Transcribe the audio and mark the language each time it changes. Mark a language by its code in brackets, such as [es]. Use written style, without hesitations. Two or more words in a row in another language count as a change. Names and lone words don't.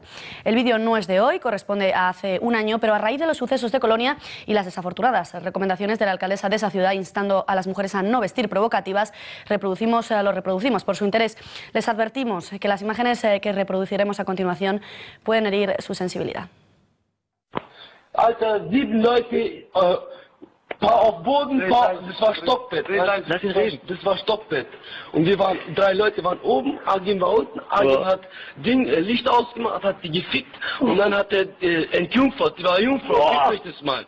[es] El vídeo no es de hoy, corresponde a hace un año, pero a raíz de los sucesos de Colonia y las desafortunadas recomendaciones de la alcaldesa de esa ciudad instando a las mujeres a no vestir provocativas, lo reproducimos por su interés. Les advertimos que las imágenes que reproduciremos a continuación pueden herir su sensibilidad. [de] Alter, 7 Leute, paar auf Boden, das war Stockbett. Das war Stockbett. Und wir waren, 3 Leute waren oben, Agim war unten, Agim hat Licht ausgemacht, hat die gefickt und dann hat er entjungfert, die war Jungfrau, fickt euch das mal.